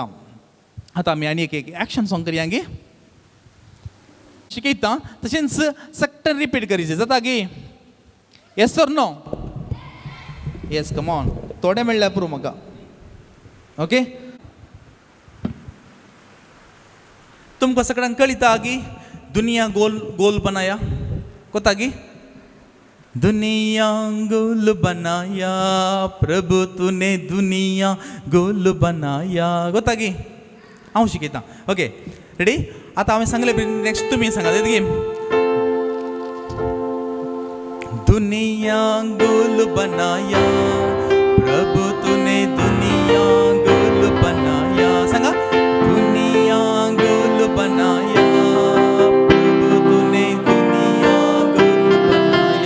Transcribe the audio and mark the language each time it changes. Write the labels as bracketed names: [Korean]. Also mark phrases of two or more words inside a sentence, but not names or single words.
[Konkani] आतां आमी आनी एक [English] action song [Konkani] करया गे, शिकयता तशेंच सक्टन रिपीट करीत जाता गे. [English] yes or no? yes, come on. [Konkani] थोडे म्हणल्यार पुरो म्हाका. ओके, तुमकां सगळ्यांक कळिता गी [Hindi] दुनिया गोल गोल बनाया? [Konkani] कोता गी? [Hindi] दुनिया गोल बनाया प्रभु तूने दुनिया गोल बनाया. [Konkani] कोता गी? हांव शिकयता. [English] okay, ready? [Konkani] आतां हांवें सांगलें नेक्स्ट तुमी सांगात. [Hindi] गे दुनिया गोल बनाया प्रभु तूने दुनिया गोल बनाया. सांगा, दुनिया गोल बनाया प्रभु तूने दुनिया गोल बनाया.